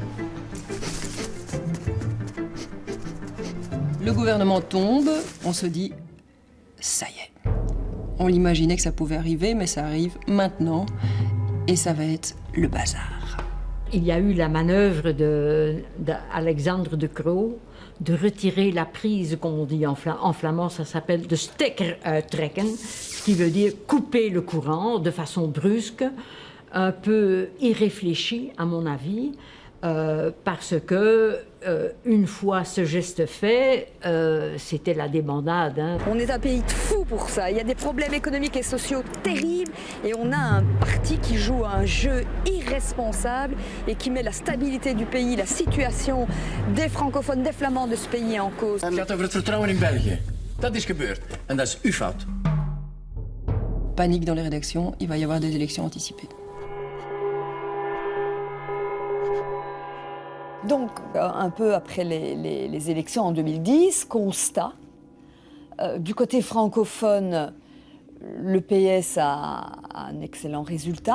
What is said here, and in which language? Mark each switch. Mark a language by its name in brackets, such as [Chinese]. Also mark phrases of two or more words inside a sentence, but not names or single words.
[French] Le gouvernement tombe, on se dit « ça y est ». On l'imaginait que ça pouvait arriver, mais ça arrive maintenant et ça va être le bazar. Il y a eu la manœuvre d'Alexandre de Croo de retirer la prise, comme on dit en flamand, ça s'appelle [Dutch] de stekker uittrekken, [French] ce qui veut dire couper le courant de façon brusque, un peu irréfléchie à mon avis, parce que une fois ce geste fait, c'était la débandade. Hein. On est un pays de fous pour ça. Il y a des problèmes économiques et sociaux terribles et on a un parti qui joue un jeu irresponsable et qui met la stabilité du pays, la situation des francophones, des flamands de ce pays en cause. [Dutch] Het gaat over het vertrouwen in België. Dat is gebeurd en dat is uw fout. [French] Panique dans les rédactions, il va y avoir des élections anticipées. Donc, un peu après les élections en 2010, constat, du côté francophone, le PS a un excellent résultat.